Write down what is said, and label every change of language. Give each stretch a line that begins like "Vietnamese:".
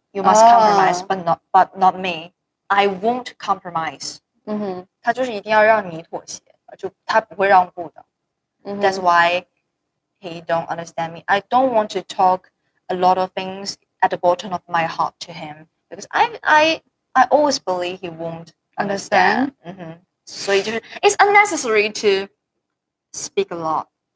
English: You must compromise, but not me. I won't compromise.
Chinese: 他就是一定要让你妥协，就他不会让步的。
English: That's why he don't understand me. I don't want to talk a lot of things at the bottom of my heart to him because I always believe he won't understand. So it's unnecessary to speak a lot.